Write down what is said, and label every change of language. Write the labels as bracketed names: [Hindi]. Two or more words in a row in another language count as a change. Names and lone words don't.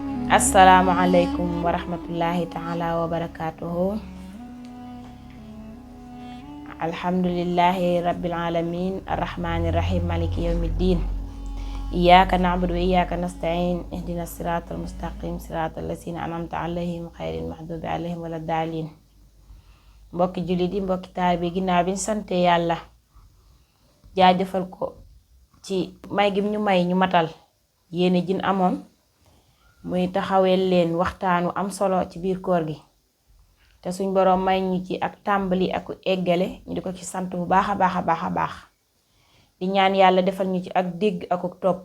[Arabic] السلام عليكم ورحمة الله تعالى وبركاته. الحمد لله رب العالمين الرحمن الرحيم مالك يوم الدين. إياك نعبد وإياك نستعين اهدنا الصراط المستقيم صراط الذين أنعمت عليهم غير المغضوب عليهم ولا الضالين. [Wolof] Mbokki jullit yi, mbokki taalibe, ginnaaw bi ñu sante Yàlla jaajëfal ko ci may gi ñu may ñu matal yéene jin amoon muy taxawel leen waxtaanu am solo ci biir koor gi te suñ boroom may ñu ci ak tàmbali ak eggale ñu di ko ci sant bu baax a baax di ñaan Yàlla defal ñu ci ak dégg ak topp.